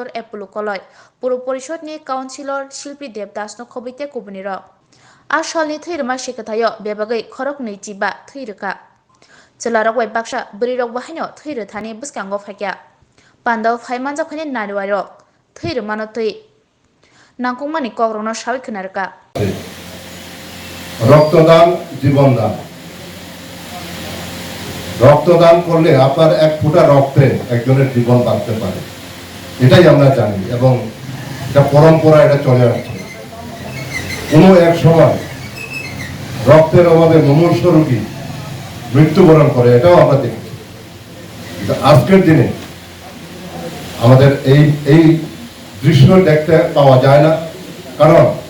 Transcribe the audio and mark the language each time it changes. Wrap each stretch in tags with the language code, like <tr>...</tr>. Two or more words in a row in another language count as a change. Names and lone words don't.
<trp>Epulu Koloi puro porshod ni councilor Shilpi Devdas no khobite kubuni ro asal ni thai rema shekatayo bebagai khorok ni jiba thai reka Celarok wai baksa berirok bahanyo thai thani buskango fakya pandau phai manja phani nariwarok thai mano tui nangkungmani kogrokno sawi khunarka</trp> <bn>রক্তদান জীবন দান রক্তদান করলে আপনার এক ফোঁটা রক্তে একজনের জীবন বাঁচতে পারে এটাই আমরা জানি এবং এটা পরম্পরা এটা চলে আসছে কোনো এক সময় রক্তের অভাবে মুমূর্ষ রোগী মৃত্যুবরণ করে এটাও আমরা দেখেছি আজকের দিনে আমাদের এই দৃশ্য দেখতে পাওয়া যায় না কারণ</bn>